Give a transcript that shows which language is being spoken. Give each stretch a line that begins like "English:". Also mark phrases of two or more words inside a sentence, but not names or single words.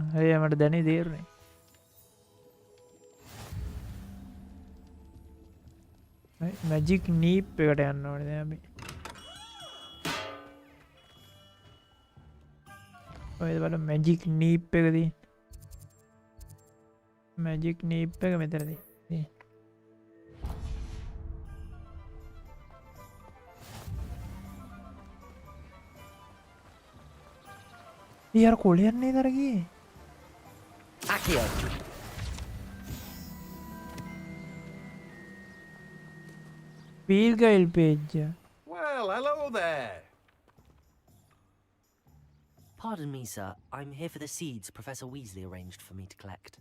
Sinhala: හරි මට දැනේ තේරුනේ. මැජික් නීප් එකට යන්න ඕනේ දැන් අපි. ඔය බලන්න මැජික් නීප් එක තියෙන. මැජික් නීප් එක මෙතන තියෙන.
Hindi: यार कोलियन नहीं इधर गई
English: Akio. Field guide page. Well, hello there. Pardon me, sir. I'm here for the seeds Professor Weasley arranged for me to collect.